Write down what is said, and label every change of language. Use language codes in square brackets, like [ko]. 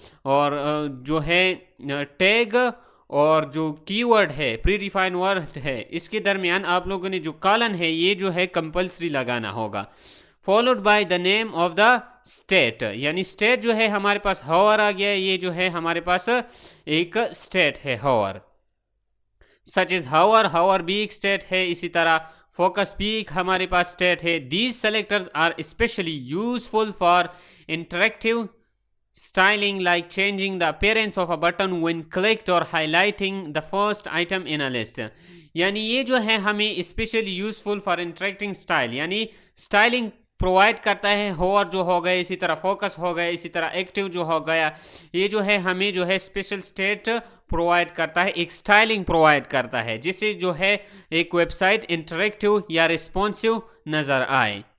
[ur] اور جو ہے ٹیگ اور جو کی ورڈ ہے، پری ڈیفائن ورڈ ہے، اس کے درمیان آپ لوگوں نے جو کالن ہے یہ جو ہے کمپلسری لگانا ہوگا. [en] followed by the name of the state, [ur] یعنی اسٹیٹ جو ہے ہمارے پاس ہاور آ گیا. یہ جو ہے ہمارے پاس ایک اسٹیٹ ہے ہاور، سچ از ہاور بھی ایک اسٹیٹ ہے. اسی طرح فوکس بھی ایک ہمارے پاس اسٹیٹ ہے. [en] These selectors are especially useful for interactive styling like changing the appearance of a button when clicked or highlighting the first item in a list. [ur] یعنی یہ جو ہے ہمیں [en] especially useful for interacting style, [ur] یعنی styling provide کرتا ہے. ہور جو ہو گئے، اسی طرح فوکس ہو گئے، اسی طرح ایکٹیو جو ہو گیا، یہ جو ہے ہمیں جو ہے اسپیشل اسٹیٹ پرووائڈ کرتا ہے، ایک اسٹائلنگ پرووائڈ کرتا ہے جس سے جو ہے ایک ویب سائٹ انٹریکٹیو یا رسپانسیو نظر آئے.